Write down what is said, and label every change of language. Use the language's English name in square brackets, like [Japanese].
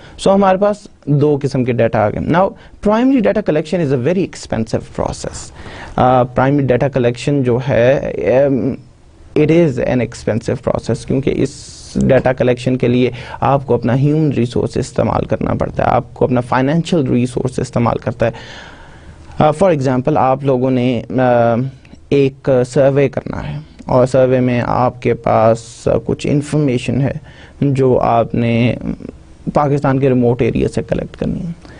[Urdu] So ہمارے پاس دو قسم کے ڈیٹا آ گئے. [English] Now primary data collection is a very expensive process. [Urdu] Primary data collection جو ہے [English] it is an expensive process, [Urdu] کیونکہ اس ڈیٹا کلیکشن کے لیے آپ کو اپنا ہیومن ریسورس استعمال کرنا پڑتا ہے, آپ کو اپنا فائنینشیل ریسورس استعمال کرتا ہے. فار ایگزامپل آپ لوگوں نے ایک سروے کرنا ہے اور سروے میں آپ کے پاس کچھ انفارمیشن ہے جو آپ نے پاکستان کے ریموٹ ایریا سے کلیکٹ کرنی ہے.